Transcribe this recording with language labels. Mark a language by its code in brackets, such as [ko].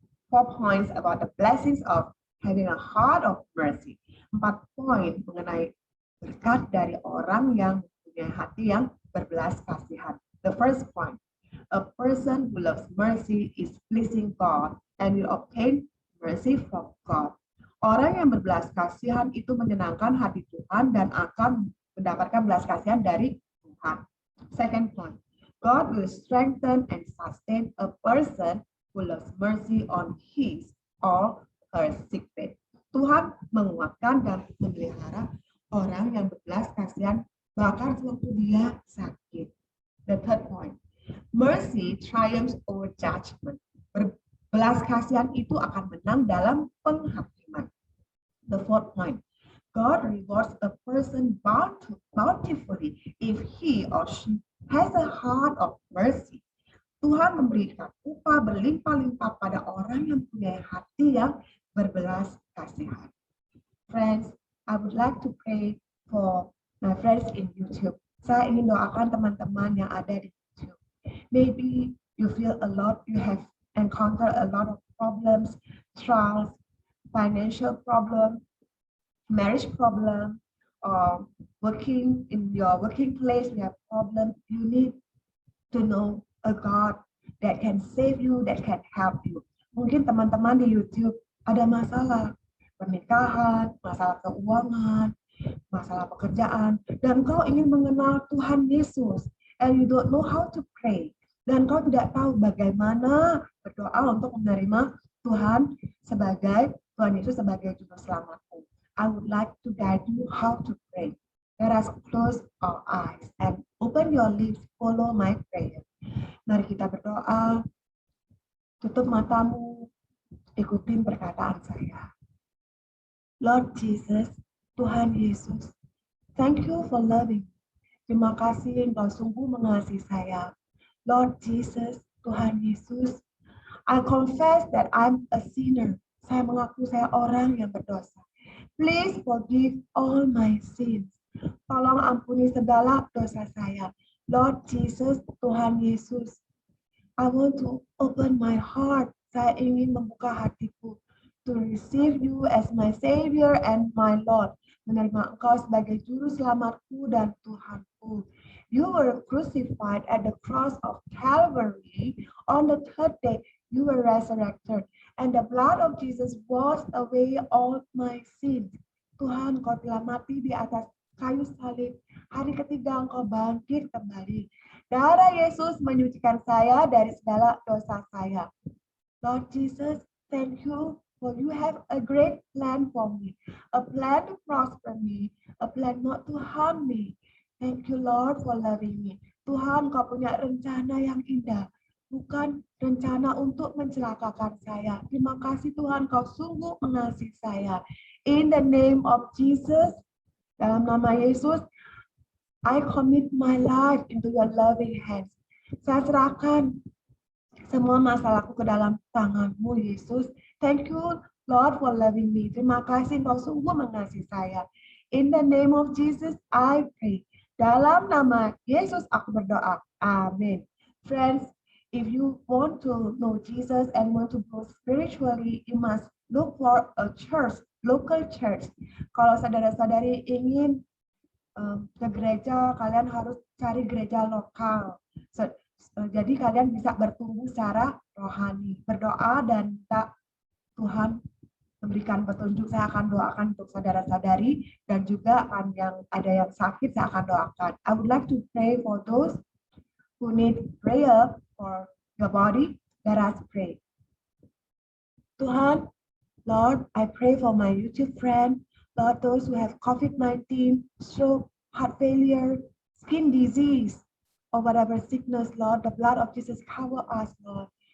[en] 4 points about the blessings of having a heart of mercy. [id] 4 poin mengenai berkat dari orang yang mempunyai hati yang berbelas kasihan. [en] The first point, a person who loves mercy is pleasing God and will obtain mercy from God. [id] Orang yang berbelas kasihan itu menyenangkan hati Tuhan dan akan mendapatkan belas kasihan dari Tuhan. [en] Second point, God will strengthen and sustain a person who loves mercy on his or her sick bed. [id] Tuhan menguatkan dan memelihara orang yang berbelas kasihan bahkan sewaktu dia sakit. [en] The third point, mercy triumphs over judgment. [id] Berbelas kasihan itu akan menang dalam penghakiman. [en] The fourth point, God rewards a person bountifully if he or she has a heart of mercy. [id] Tuhan memberikan upah berlimpah-limpah pada orang yang punya hati yang berbelas kasihan. [en] Friends, I would like to pray for my friends in YouTube. [id] Saya ingin doakan teman-teman yang ada di YouTube. [en] Maybe you feel a lot, you have encountered a lot of problems, trials, financial problem, marriage problem, or working in your working place, you have problem. You need to know a God that can save you, that can help you. [id] Mungkin teman-teman di YouTube ada masalah pernikahan, masalah keuangan, masalah pekerjaan, dan kau ingin mengenal Tuhan Yesus, [en] and you don't know how to pray, [id] dan kau tidak tahu bagaimana berdoa untuk menerima Tuhan Yesus sebagai juru selamatmu. [en] I would like to guide you how to pray. Let us close our eyes and open your lips, follow my prayer. [id] Mari kita berdoa, tutup matamu, ikutin perkataan saya. [en] Lord Jesus, [id] Tuhan Yesus, [en] thank you for loving. [id] Terima kasih Engkau sungguh mengasihi saya. [en] Lord Jesus, [id] Tuhan Yesus, [en] I confess that I'm a sinner. [id] Saya mengaku saya orang yang berdosa. [en] Please forgive all my sins. [id] Tolong ampuni segala dosa saya. [en] Lord Jesus, [id] Tuhan Yesus, [en] I want to open my heart. [id] Saya ingin membuka hatiku [en] to receive you as my Savior and my Lord. [id] Menerima Engkau sebagai Juru Selamatku dan Tuhanku. [en] You were crucified at the cross of Calvary. On the third day, you were resurrected. And the blood of Jesus washed away all my sins. [id] Tuhan, Kau telah mati di atas kayu salib. Hari ketiga Engkau bangkit kembali. Darah Yesus menyucikan saya dari segala dosa saya. [en] Lord Jesus, thank you for you have a great plan for me, a plan to prosper me, a plan not to harm me. Thank you, Lord, for loving me. [id] Tuhan, Kau punya rencana yang indah, bukan rencana untuk mencelakakan saya. Terima kasih Tuhan, Kau sungguh mengasihi saya. [en] In the name of Jesus, [id] dalam nama Yesus, [en] I commit my life into your loving hands. [id] Saya serahkan semua masalahku ke dalam tangan-Mu, Yesus. [en] Thank you, Lord, for loving me. [id] Terima kasih Kau sungguh mengasihi saya. [en] In the name of Jesus, I pray. [id] Dalam nama Yesus aku berdoa. Amin. [en] Friends, if you want to know Jesus and want to grow spiritually, you must look for a church, local church. [id] Kalau saudara-saudari ingin ke gereja, kalian harus cari gereja lokal. Jadi kalian bisa bertumbuh secara rohani, berdoa dan minta Tuhan memberikan petunjuk. Saya akan doakan untuk saudara-saudari dan juga yang ada yang sakit saya akan doakan. [en] I would like to pray for those who need prayer for your body. Let us pray. Tuhan, Lord, I pray for my YouTube friend, Lord, those who have COVID-19, stroke, heart failure, skin disease, or whatever sickness, Lord, the blood of Jesus cover us, Lord.